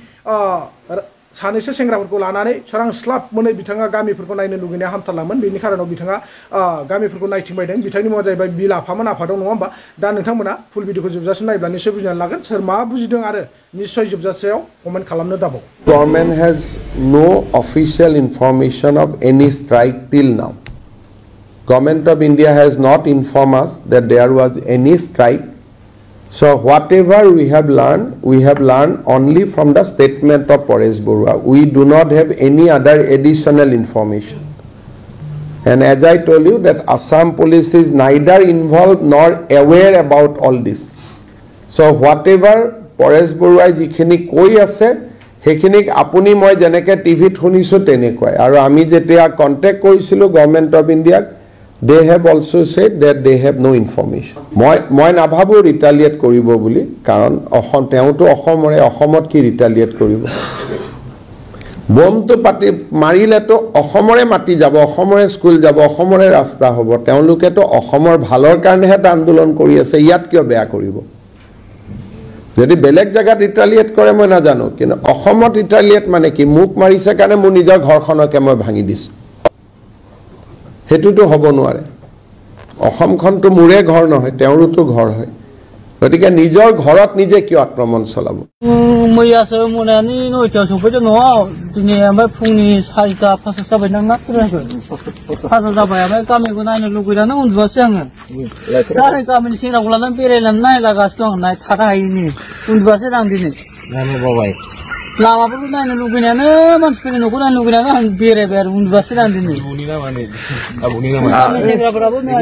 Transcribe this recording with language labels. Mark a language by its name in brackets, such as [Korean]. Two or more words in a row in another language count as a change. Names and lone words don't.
[Bodo] सानैसो सेंग्राफोरखौ लानानै सोरांस्लाब मोनै बिथाङा गामिफोरखौ नायनो लुगैनाया हामथारलामोन बेनि खारनाव बिथाङा गामिफोरखौ नायथिंबायदों बिथांनि मुङा जाहैबाय बिल आफामोन आफादं नङा होमबा दा नोंथांमोना फुल भिडिअखौ जोबजासिम नायब्ला निश्चय बुजिनानै लागोन सोर मा बुजिदों आरो निश्चय जोबजासेयाव कमेन्ट खालामनो दाबाव [English] Government has no official information of any strike till now. Government of India has not informed us that there was any strike. So whatever we have learned only from the statement of Paresh Barua. We do not have any other additional information. And as I told you that Assam police is neither involved nor aware about all this. So whatever [Assamese] পৰেশ বৰুৱা যিখিনি কৈ আছে সেইখিনিক আপুনি মই যেনেকে টিভিত শুনিছোঁ তেনেকৈ আৰু আমি যেতিয়া কণ্টাক্ট কৰিছিলোঁ [English] Government of India they have also said that they have no information. [Assamese] মই নাভাবো ৰিটালিয়েট কৰিব বুলি কাৰণ তেওঁতো অসমত কি ৰিটালিয়েট কৰিব বমটো পাতি মাৰিলেতো অসমৰে মাটি যাব অসমৰে স্কুল যাব অসমৰে ৰাস্তা হ'ব তেওঁলোকেতো অসমৰ ভালৰ কাৰণেহে আন্দোলন কৰি আছে ইয়াত কিয় বেয়া কৰিব যদি বেলেগ জায়গাত ৰিটালিয়েট কৰে মই নাজানো কিন্তু অসমত ৰিটালিয়েট মানে কি মোক মাৰিছে কাৰণে মোৰ নিজৰ ঘৰখনকে মই ভাঙি দিছো হেতুটো হ'ব নোৱাৰে অসমখনটো মোৰে ঘৰ নহয় তেওঁৰোতো ঘৰ হয় গতিকে নিজৰ ঘৰত নিজে কিয় আক্ৰমণ চলাব [Bodo] मैयासो मोनानि 9टायाव सफैदों न'आव दिनै ओमफ्राय फुंनि 4टा 5टा जाबाय ना फाजा जाबाय ओमफ्राय गामिखौ नायनो लुगैनानै उन्दुआसै आङो दा गामिनि सेंग्राखौ लानानै बेरायनानै नायलागासिनो दं थानो हायिनि उन्दुआसै आं दिनै लामाफोरखौ नायनो लुगैनायानो मानसिफोरनि न'खौ नायनो लुगैनानै आं बेरायबाय आरो उन्दुआसै आं दिनै सेंग्राफोराबो